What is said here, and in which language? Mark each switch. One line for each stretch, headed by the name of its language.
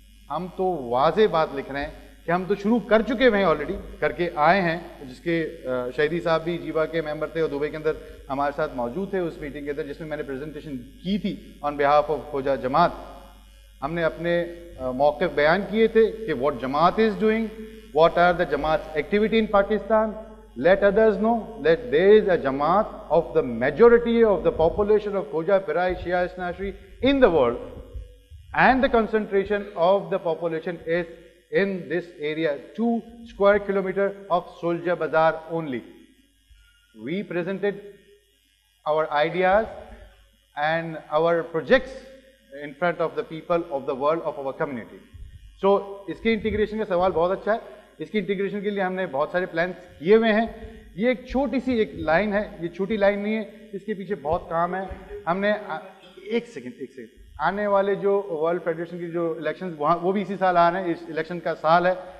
Urdu: ہم تو واضح بات لکھ رہے ہیں کہ ہم تو شروع کر چکے ہوئے ہیں, آلریڈی کر کے آئے ہیں, جس کے شہیدی صاحب بھی جیبا کے ممبر تھے اور دبئی کے اندر ہمارے ساتھ موجود تھے اس میٹنگ کے اندر جس میں نے پریزنٹیشن کی تھی
English: on behalf of
Urdu: کھوجا جماعت. ہم نے اپنے موقف بیان کیے تھے کہ
English: what جماعت is doing, what are the جماعت activity in Pakistan. Let others know that there is a Jamaat of the majority of the population of Khoja Pirai Shia Isnashri in the world, and the concentration of the population is in this area, 2 square kilometers of Sulja Bazaar only. We presented our ideas and our projects in front of the people of the world of our community. So
Urdu: اس کی integration کا سوال بہت اچھا ہے. اس کی integration کے لیے ہم نے بہت سارے پلانس کیے ہوئے ہیں. یہ ایک چھوٹی سی ایک لائن ہے, یہ چھوٹی لائن نہیں ہے, اس کے پیچھے بہت کام ہے. ہم نے ایک سیکنڈ آنے والے جو ورلڈ فیڈریشن کی جو الیکشنز وہ بھی اسی سال آ رہے ہیں, اس الیکشن کا سال ہے.